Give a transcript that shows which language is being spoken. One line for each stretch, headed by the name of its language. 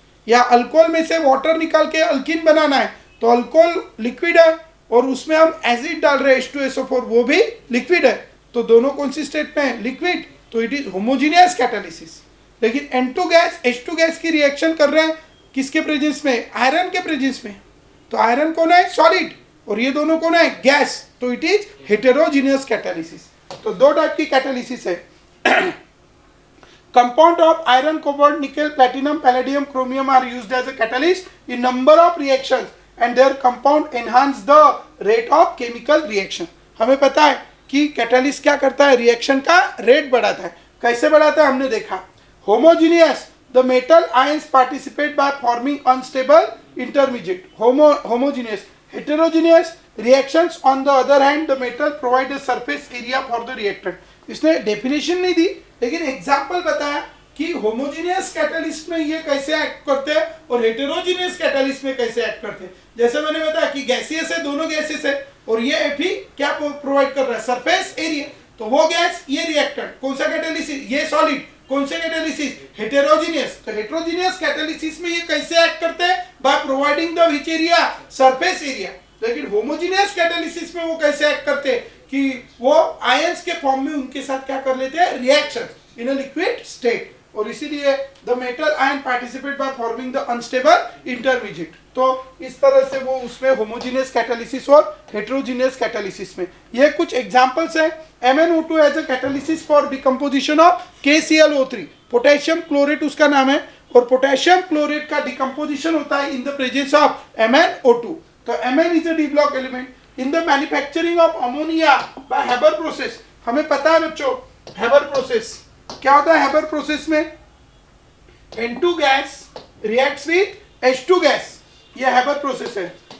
Hindi: या अल्कोहल में से वाटर निकाल के अल्कीन बनाना है, तो अल्कोहल लिक्विड है और उसमें हम एसिड डाल रहे हैं H2SO4, वो भी लिक्विड है, तो दोनों कौन सी स्टेट में है, लिक्विड, तो
English: It is homogeneous catalysis.
Hindi: लेकिन N2 गैस H2 गैस की रिएक्शन कर रहे हैं किसके प्रेजेंस में, आयरन के प्रेजेंस में, तो आयरन कौन है, सॉलिड, और ये दोनों कौन है, गैस, तो
English: It is heterogeneous catalysis.
Hindi: तो दो टाइप की कैटालिसिस है।
English: Compound of iron, cobalt, nickel, platinum, palladium, chromium are used as a catalyst in number of reactions and their compound enhance the rate of chemical reaction.
Hindi: हमें पता है कि catalyst क्या करता है, रिएक्शन का रेट बढ़ाता है। कैसे बढ़ाता है हमने देखा।
English: Homogeneous, the metal ions participate by forming unstable intermediate. Homogeneous. Heterogeneous, reactions on the other hand the metal provide a surface area for the reactant.
Hindi: इसने डेफिनेशन नहीं दी लेकिन एग्जाम्पल बताया कि होमोजीनियस कैटालिस्ट में ये कैसे एक्ट करते हैं और हेटेरोजीनियस कैटालिस्ट में कैसे एक्ट करते हैं। जैसे मैंने बताया कि गैसियस है, दोनों गैसेस है, और ये Fe क्या प्रोवाइड कर रहा है, सरफेस एरिया, तो वो गैस, ये रिएक्टेंट, कौन सा कैटालिसिस, ये सॉलिड, कौन से कैटालिसिस, हेटेरोजीनियस। तो हेटेरोजीनियस कैटालिसिस में ये कैसे एक्ट करते हैं,
English: by providing the which area,
Hindi: surface area. लेकिन होमोजीनियस कैटालिसिस में वो कैसे एक्ट करते हैं कि वो आयंस के फॉर्म में उनके साथ क्या कर लेते हैं,
English: reaction in a liquid state,
Hindi: और इसीलिए
English: The metal ion participate by forming the unstable intermediate.
Hindi: तो इस तरह से वो उसमें होमोजीनियस कैटालिसिस और हेटेरोजीनियस कैटालिसिस में ये कुछ एग्जांपल्स हैं।
English: MnO2 as a catalysis for decomposition of KClO3,
Hindi: potassium chlorate उसका नाम है, और पोटेशियम क्लोरेट का डिकम्पोजिशन होता है
English: In the presence of MnO2। तो Mn is a D block element. In the manufacturing of ammonia by Haber process,
Hindi: हमें पता है बच्चों Haber process क्या होता है।
English: Haber process में N2 gas reacts with H2 gas, ये Haber process है।